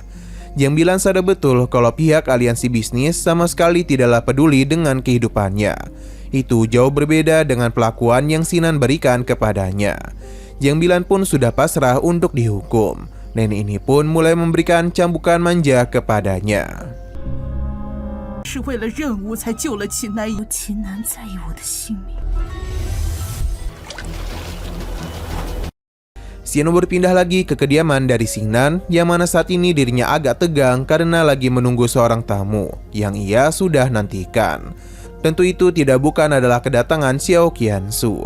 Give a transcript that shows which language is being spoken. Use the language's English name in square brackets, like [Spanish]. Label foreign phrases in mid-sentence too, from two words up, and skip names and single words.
[Indonesian] Jiang Bilan sadar betul kalau pihak aliansi bisnis sama sekali tidaklah peduli dengan kehidupannya. Itu jauh berbeda dengan pelakuan yang Sinan berikan kepadanya. Jiang Bilan pun sudah pasrah untuk dihukum. Nenek ini pun mulai memberikan cambukan manja kepadanya. [Chinese] 是为了任务才救了秦南一。秦南在意我的性命。 [Indonesian] Xiano berpindah lagi ke kediaman dari Xingnan, yang mana saat ini dirinya agak tegang karena lagi menunggu seorang tamu yang ia sudah nantikan. Tentu itu bukan adalah kedatangan Xiao Qiansu.